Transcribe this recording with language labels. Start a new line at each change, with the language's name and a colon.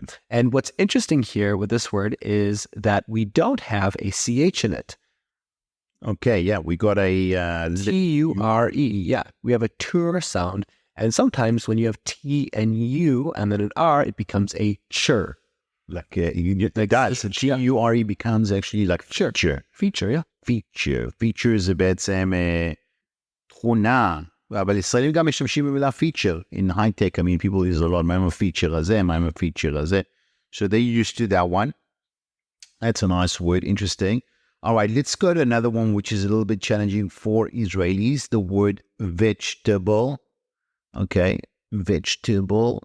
English: And what's interesting here with this word is that we don't have a CH in it. Okay, yeah, we got a... T-U-R-E, yeah. We have a tur sound. And sometimes when you have T and U and then an R, it becomes a chur. Like that. So T-U-R-E becomes actually like feature. Feature, yeah.
Hebrew: Feature זה בעצם תכונה. אבל ישראלים גם משתמשים במילה feature.
English: In high tech, I mean, people use a lot.
Hebrew: מה עם הפיצ'ר הזה?
English: מה עם הפיצ'ר הזה? So they used to that one. That's a nice word. Interesting. All right, let's go to another one, which is a little bit challenging for Israelis. The word vegetable. Okay, vegetable.